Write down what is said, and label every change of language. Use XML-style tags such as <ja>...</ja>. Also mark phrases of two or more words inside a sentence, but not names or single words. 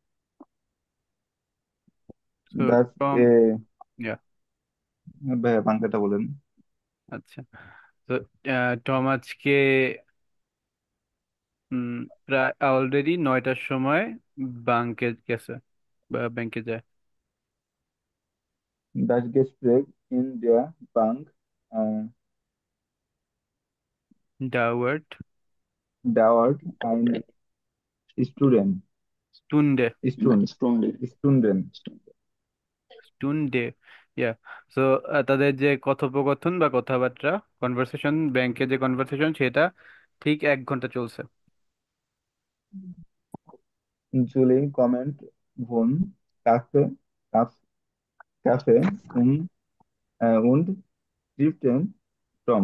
<bn>তো</bn> <de>দাস</de> <bn>টম, এ</bn> <de>ইয়া,</de> <bn>ভাইয়া বাংলাটা বলেন। আচ্ছা। তো টম আজকে উম, প্রায় অলরেডি 9টার সময় ব্যাংকে গেছে বা ব্যাংকে যায়।</bn> <de>Das Gespräch in der Bank äh, ডাওয়ার্ড। dauert ein Student, স্টুন্ডে। Stunden. Stunde, ja.</de> <bn>সো তাদের যে কথোপকথন বা কথাবার্তা, কনভারসেশন, ব্যাংকে যে কনভারসেশন সেটা ঠিক 1 ঘন্টা চলছে।</bn> <de>Julie kommt von Kaff- Kaffee und trifft Tom.</de>